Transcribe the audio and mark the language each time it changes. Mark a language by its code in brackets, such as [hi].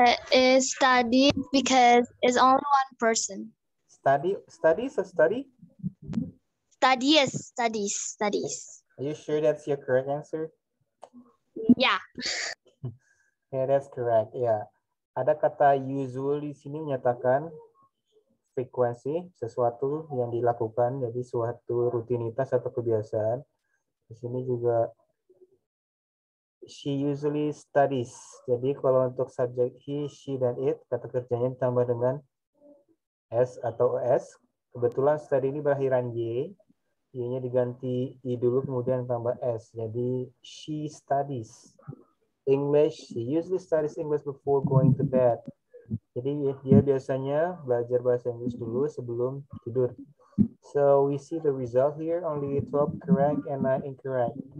[en] Is study because it's only one person. Studies or study? Studies. Are you sure that's your correct answer? Yeah. Yeah, that's correct. Yeah. [id] Ada kata usual di sini menyatakan frekuensi, sesuatu yang dilakukan, jadi suatu rutinitas atau kebiasaan. Di sini juga [en] she usually studies. [id] Jadi kalau untuk subjek he, she, dan it, kata kerjanya ditambah dengan s atau es. Kebetulan study ini berakhiran y. Y-nya diganti i dulu kemudian tambah s. [en] Jadi she studies English. She usually studies English before going to bed. [id] Jadi dia biasanya belajar bahasa Inggris dulu sebelum tidur. [en] So we see the result here, only 12 correct and 9 incorrect.